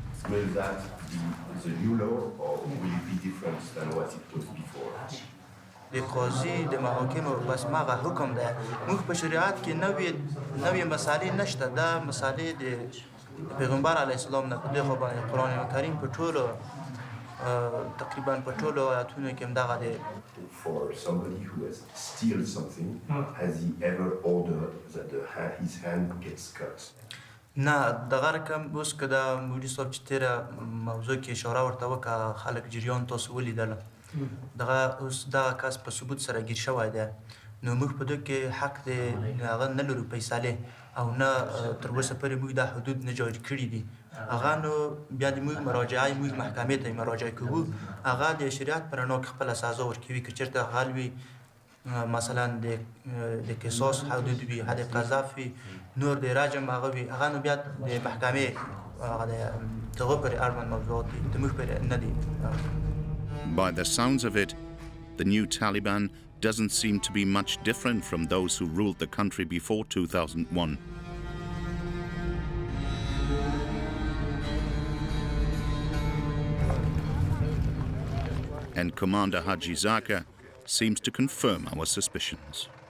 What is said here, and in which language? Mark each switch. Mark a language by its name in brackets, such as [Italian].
[English] Will that be the new law or will it be different than what it was before? [Pashto] د قاضي د محاکمو بس ماغه حکم ده موږ په شریعت کې نوې مسالې نشته دا مسالې د پیغمبر علیه السلام نه په دغه باندې قرآن کریم په ټولو تقریبا په ټولو آیاتونو کې همدغه دی [English] For somebody who has steal something, has he ever ordered that his hand gets cut? [Pashto] نه دغه رقم اوس که د مولوي صاحب چې تېره موضوع کې اشاره ورته وکړه خلک جریان تاسو ولیدله دغه اوس دغه کس په ثبوت سره ګیر شوی دی نو موږ په دغه کې حق دی هغه نه لرو فیصلې او نه تر اوسه پورې موږ دا حدود نه جاری کړي دي هغه نو بیا د موږ مراجعه موږ محکمې ته مراجعه کوو هغه د شریعت په رڼا کې خپله سزا ورکوي که چېرته غل وي مثلا د قصاص حدود وي حد قذف وي نور د رجم هغه وي هغه نو بیا د محکمې هغه د دغه پورې اړوند موضوعات دي د موږ پورې نه دي [English] By the sounds of it, the new Taliban doesn't seem to be much different from those who ruled the country before 2001. And Commander Haji Zaka seems to confirm our suspicions.